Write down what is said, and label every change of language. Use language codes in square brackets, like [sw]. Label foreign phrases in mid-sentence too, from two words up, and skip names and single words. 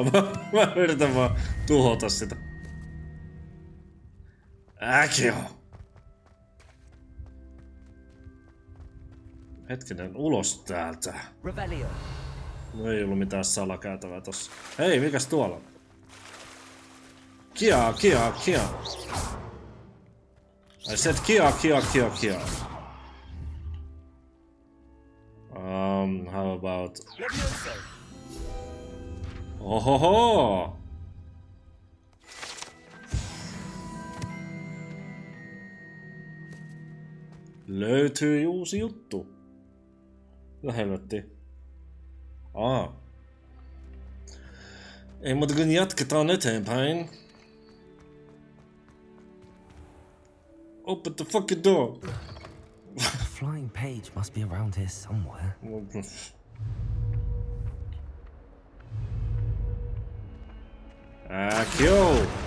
[fi] Mä yritän vaan tuhota sitä. Äkio! Hetkinen, ulos täältä. Revelio. No ei ollut mitään salakäytävää tossa. Hei, mikäs tuolla on? Kia. [en] I said kia. How about... Ohoho! [fi] Löytyy uusi juttu. No helvetti. Ei muuta kuin jatketaan eteenpäin. [en] Open the fucking door. The flying page must be around here somewhere. Akio!